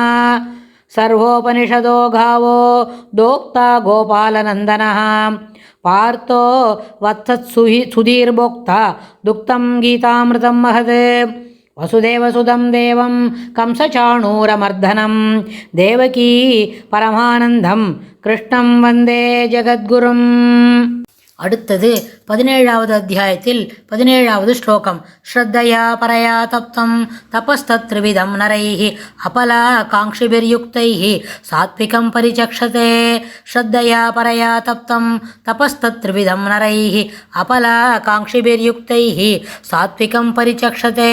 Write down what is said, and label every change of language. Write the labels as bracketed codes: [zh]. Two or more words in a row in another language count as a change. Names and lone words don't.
[sa] सर्वोपनिषदो गावो दोक्ता गोपालनन्दनः पार्थो वत्सत्सुधीर्भोक्ता दुक्तं गीतामृतं महत्। वसुदेवसुतं देवं कंसचाणूरमर्दनं देवकी परमानन्दं कृष्णं वन्दे जगद्गुरुम्। [ta] அடுத்தது 17வது அத்தியாயத்தில் 17வது ஸ்லோகம். [sa] श्रद्धया परया तप्तं तपस्तत्त्रिविधं नरैः अफला काङ्क्षिभिर्युक्तैः सात्त्विकं परिचक्षते. श्रद्धया परया तप्तं तपस्तत्त्रिविधं नरैः अफला काङ्क्षिभिर्युक्तैः सात्त्विकं परिचक्षते.